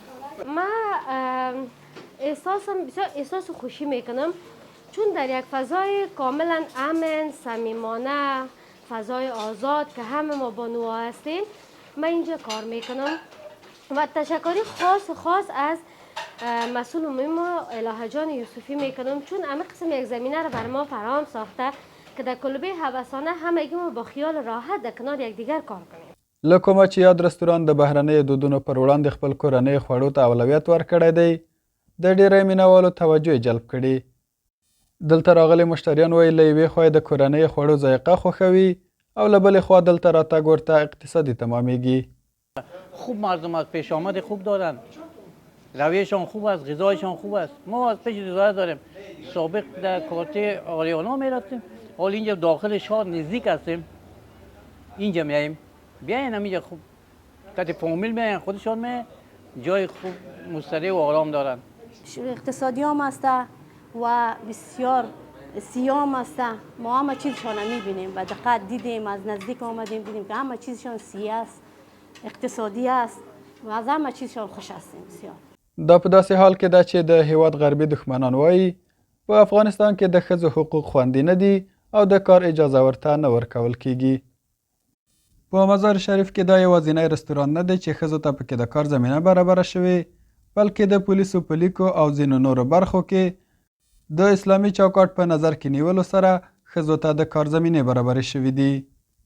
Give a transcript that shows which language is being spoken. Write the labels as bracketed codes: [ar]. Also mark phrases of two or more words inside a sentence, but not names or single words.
[fa] من بسیار احساس خوشی میکنم چون در یک فضای کاملا امن، صمیمانه، فضای آزاد که همه ما بانوها هستیم، من اینجا کار میکنم و تشکری خاص از مسئول ما الهه جان یوسفی میکنم چون همه قسم یک زمینه رو بر ما فراهم ساخته که در کلبه هوسانه همگی ما با خیال راحت در کنار یکدیگر کار کنیم. [ps] له کومه چې یاد رستوران د بهرنیو دودونو پر وړاندې خپل کورنیو خوړو ته اولویت ورکړی دی، د ډیری مینهوالو توجه یې جلب کړي. دلته راغلي مشتریان وایي له یوې خوا د کورنیو خوړو ذایقه خوښوي او له بلې خوا دلته راتګ ورته اقتصادي تمامیږي. [fa] خوب مردم از پیش آمد خوب دارن، رویشان خوب است، غذایشان خوب است. ما از پیش رضایت داریم. سابق در کارته آریانا میرفتیم، حال اینجا داخل شهر نزدیک هستیم، اینجا میاییم. بیاین همینجا خوب کتی فامیل میاین، خودشان میاین، جای خوب مستریح و آرام دارن. اقتصادی هم هسته و بسیار سیام هسته. ما همه چیزشان میبینیم و دقت دیدیم، از نزدیک آمدیم دیدیم که همه چیزشان سیاه است، اقتصادی است و از همه چیزشان خوش هستیم بسیار. [ps] دا په داسې حال کې ده چې د هیواد غربي دښمنان وایي په افغانستان کې د ښځو حقوق خوندي نه دي او د کار اجازه ورته نه ورکول کیږي. په مزار شریف کې دا یوازینی رستوران نه دی چې ښځو ته پکې د کار زمینه برابره شوې، بلکې د پولیسو په لیکو او ځینو نورو برخو کې د اسلامي چوکاټ په نظر کې نیولو سره ښځو ته د کار زمینې برابرې شوې دي.